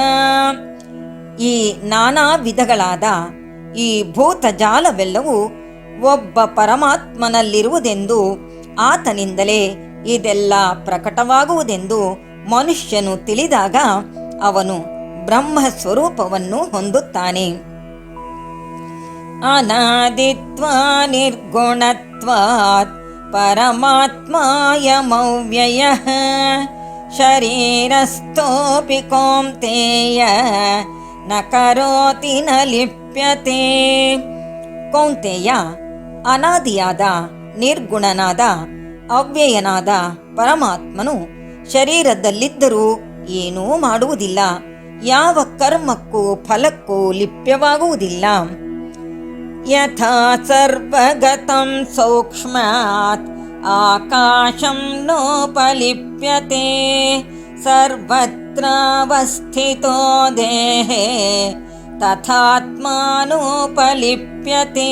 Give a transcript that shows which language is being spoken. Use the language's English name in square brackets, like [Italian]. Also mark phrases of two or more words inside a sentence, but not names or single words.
[Kannada] ಈ ನಾನಾ ವಿಧಗಳಾದ ಈ ಭೂತಜಾಲವೆಲ್ಲವೂ ಒಬ್ಬ ಪರಮಾತ್ಮನಲ್ಲಿರುವುದೆಂದು ಆತನಿಂದಲೇ ಇದೆಲ್ಲ ಪ್ರಕಟವಾಗುವುದೆಂದು ಮನುಷ್ಯನು ತಿಳಿದಾಗ ಅವನು ಬ್ರಹ್ಮ ಸ್ವರೂಪವನ್ನು ಹೊಂದುತ್ತಾನೆ. [Sanskrit] ಅನಾದಿತ್ವಾ ನಿರ್ಗುಣತ್ವಾತ್ ಪರಮಾತ್ಮಾಯಮವ್ಯಯಃ ಶರೀರಸ್ಥೋಪಿ ಕೌಂತೆಯ ನ ಕರೋತಿ ನ ಲಿಪ್ಯತೆ. [Kannada] ಕೌಂತೆಯ, ಅನಾದಿಯಾದ ನಿರ್ಗುಣನಾದ ಅವ್ಯಯನಾದ ಪರಮಾತ್ಮನು ಶರೀರದಲ್ಲಿದ್ದರೂ ಏನೂ ಮಾಡುವುದಿಲ್ಲ, ಯಾವ ಕರ್ಮಕ್ಕೂ ಫಲಕ್ಕೂ ಲಿಪ್ಯವಾಗುವುದಿಲ್ಲ. [Sanskrit] ಯಥಾ ಸರ್ವಗತಂ ಸೂಕ್ಷ್ಮಾತ್ ಆಕಾಶಂ ನೋಪಲಿಪ್ಯತೆ ಸರ್ವತ್ರಾವಸ್ಥಿತೋ ದೇಹೇ ತಥಾತ್ಮಾನೋಪಲಿಪ್ಯತೆ.